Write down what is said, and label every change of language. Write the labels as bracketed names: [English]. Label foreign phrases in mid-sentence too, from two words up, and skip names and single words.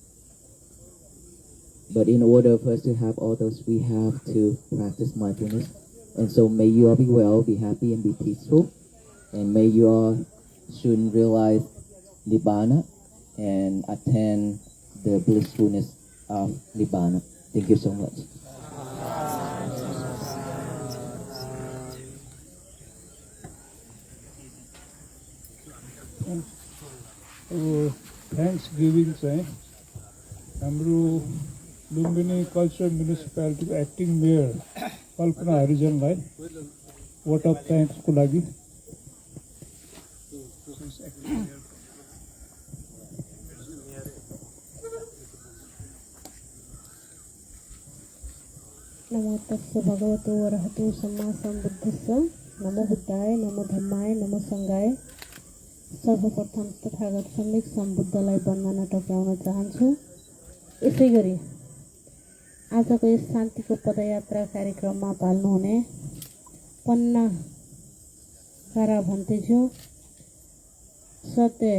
[English] But in order for us to have all those, we have to practice mindfulness. And so may you all be well, be happy, and be peaceful. And may you all soon realize Nibbana and attain the blissfulness of Nibbana. Thank you so much. [Nepali] थ्याङ्क्सगिभिङ चाहिँ हाम्रो लुम्बिनी कल्चरल म्युनिसिपालिटीको [English] acting mayor [Nepali] कल्पना हरिजनलाई [English] vote of thanks [Nepali] लागि [Pali] नमो तस्स भगवतो वरहतो सम्मा सम्बुद्धस्स नमो बुद्धाय नमो धम्माय नमो सङ्घाय [Nepali] सर्वप्रथम तथागत सम्यक सम्बुद्धलाई वन्दना टक्राउन चाहन्छु। यसै गरी आजको यस शान्तिको पदयात्रा कार्यक्रममा पाल्नुहुने पन्नाकारा भन्तेज्यू, सत्य